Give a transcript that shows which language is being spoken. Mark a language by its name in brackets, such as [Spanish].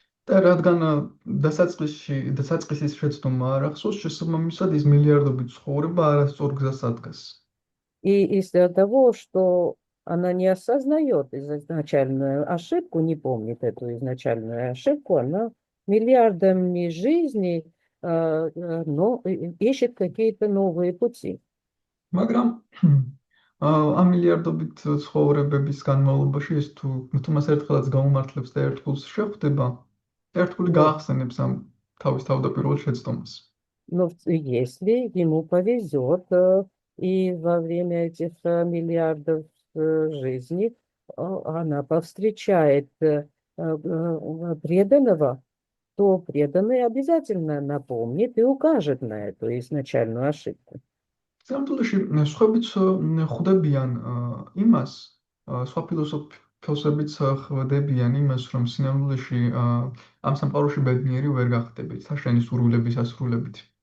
[Georgian] და რადგან დასაწყისის შეცდომა არ ახსოვს, შესაბამისად ის მილიარდობით ცხოვრება არასწორ გზას ადგას. [Russian] И из-за того, что она не осознает изначальную ошибку, не помнит эту изначальную ошибку, она миллиардами жизней но ищет какие-то новые пути. [Georgian] მაგრამ ამ მილიარდობით ცხოვრებების განმავლობაში ის თუ მას ერთხელაც გაუმართლებს და ერთგულს შეხვდება, ერთგული გაახსენებს ამ თავის თავდაპირველ შეცდომას. [Russian] Но если ему повезет, и во время этих миллиардов жизней она повстречает преданного, то преданный обязательно напомнит и укажет на эту изначальную ошибку. [Georgian] სინამდვილეში სხვებიც ხვდებიან იმას, სხვა ფილოსოფებიც ხვდებიან имас, რომ სინამდვილეში ამ სამყაროში ბედნიერი ვერ გახდებით, საშენი სურვილების ასრულებით.